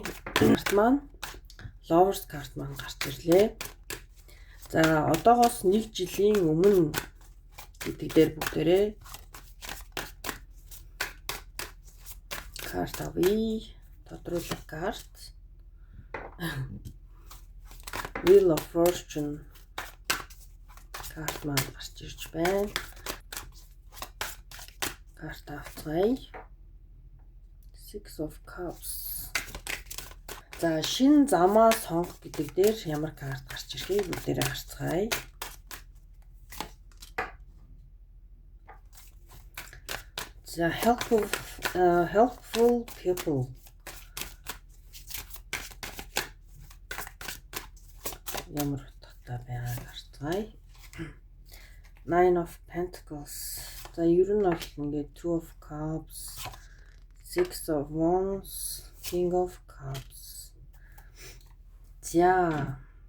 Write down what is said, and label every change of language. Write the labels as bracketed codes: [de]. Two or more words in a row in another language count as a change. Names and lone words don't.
[mn] Карт маань Lovers карт маань гарч ирлээ. За одоогоос 1 жилийн өмнө гэдэг дээр бүгдээрээ карт авъя. Тодруулах карт. Wheel of Fortune карт маань гарч ирж байна. Карт авцгаая. Six of Cups. За шинэ замаа сонгох гэдэг дээр ямар карт гарч ирэхээ бүгдээрээ харцгаая. За [en] helpful people. [mn] Ямар утгатай байгааг харцгаая. Nine of Pentacles. За ер нь бол ингээд Two of Cups, Six of Wands, King of Cups. За